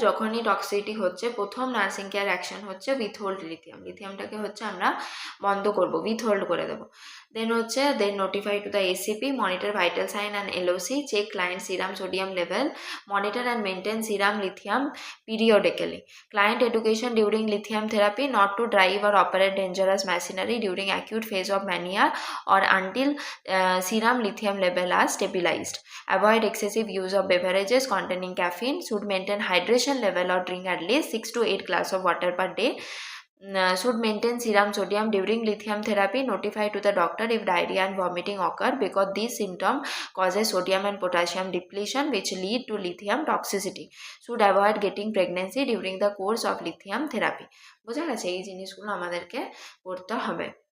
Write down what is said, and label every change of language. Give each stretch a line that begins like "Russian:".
Bangla: যখনই টক্সিসিটি হচ্ছে প্রথম নার্সিং কেয়ার অ্যাকশন হচ্ছে উইথহোল্ড লিথিয়ামটাকে হচ্ছে আমরা বন্ধ করব, উইথহোল্ড করে দেবো।
English: Then হচ্ছে notify to the ACP, monitor vital sign and LOC, check client serum sodium level, monitor and maintain serum lithium periodically. Client education during lithium therapy, not to drive or operate dangerous machinery during acute phase of mania or until serum lithium level are stabilized. Avoid excessive use of beverages containing caffeine. Should maintain hydration level or drink at least 6 to 8 glass of water per day. Should maintain serum sodium during lithium therapy. Notify to the doctor if diarrhea and vomiting occur because these symptoms causes sodium and potassium depletion which lead to lithium toxicity. Should avoid getting pregnancy during the course of lithium therapy.
Bangla: বোঝা গেছে, এই জিনিসগুলো আমাদেরকে করতে হবে।